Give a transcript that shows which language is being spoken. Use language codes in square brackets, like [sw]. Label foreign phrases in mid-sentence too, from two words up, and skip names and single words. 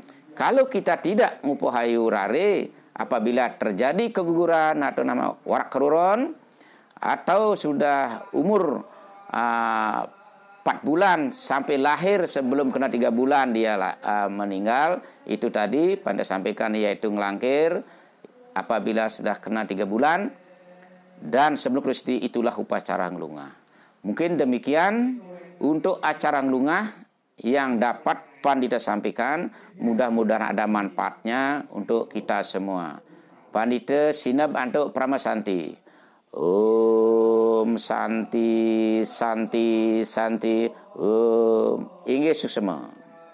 [id] Kalau kita tidak ngupohayu rare, apabila terjadi keguguran atau nama warak keruron, atau sudah umur 4 bulan sampai lahir sebelum kena 3 bulan dia meninggal, itu tadi Pandita sampaikan yaitu ngelangkir apabila sudah kena 3 bulan dan sebelum Kristi, itulah upacara ngelungah. Mungkin demikian untuk acara ngelungah yang dapat Pandita sampaikan. Mudah-mudahan ada manfaatnya untuk kita semua. [ban] Pandita sinab antuk pramasanti. [sa] Om Santi Santi Santi Om [ban] Inggih Suksema.